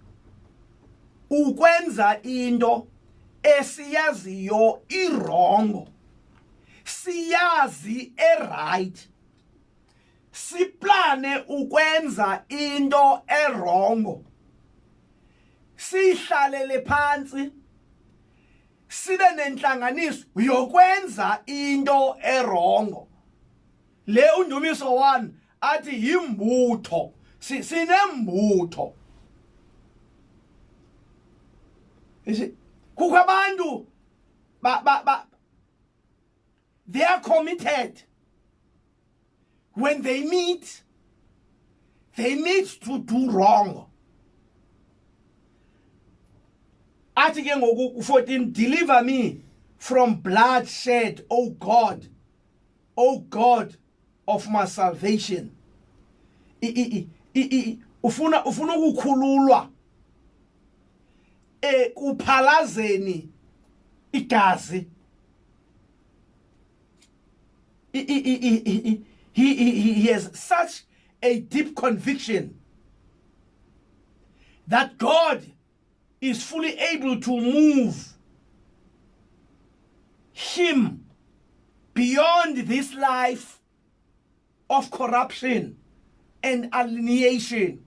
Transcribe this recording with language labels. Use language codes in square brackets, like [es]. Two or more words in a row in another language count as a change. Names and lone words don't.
[xh] ukwenza into esiyaziyo irongo, siyazi right, siplane ukwenza into erongo, sihlalele phansi sibe nenhlanganiso yokwenza into erongo. Le undumiso 1 athi yimbutho, sinembutho. Kukho abantu [en] they are committed. When they meet to do wrong. [xh] Athi ke ngoku 14, [en] deliver me from bloodshed, O God of my salvation. [xh] Ufuna ukukhululwa kuphalazeni igazi. [en] He has such a deep conviction that God is fully able to move him beyond this life of corruption and alienation.